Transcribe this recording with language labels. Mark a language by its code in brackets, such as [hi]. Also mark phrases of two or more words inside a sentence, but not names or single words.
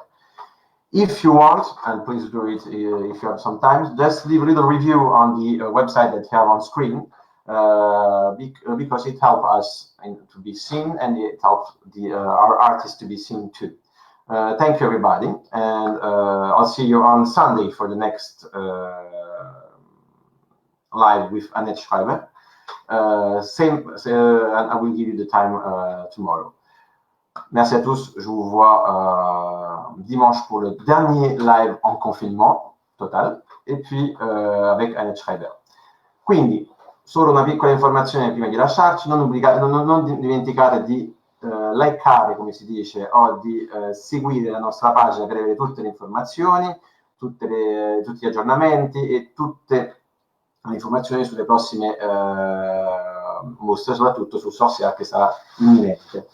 [en] If you want, and please do it if you have some time, just leave a little review on the website that you have on screen, because it helps us to be seen and it helps our artists to be seen too. Thank you, everybody, and I'll see you on Sunday for the next live with Annette Schreiber. And I will give you the time tomorrow. [fr] Merci à tous. Je vous vois dimanche pour le dernier live en confinement total e puis avec Annette Schreiber. [it] Quindi, solo una piccola informazione prima di lasciarci, non dimenticate di likeare, come si dice, o di seguire la nostra pagina per avere tutte le informazioni, tutti gli aggiornamenti e tutte le informazioni sulle prossime mostre, soprattutto su Sorcière che sarà imminente.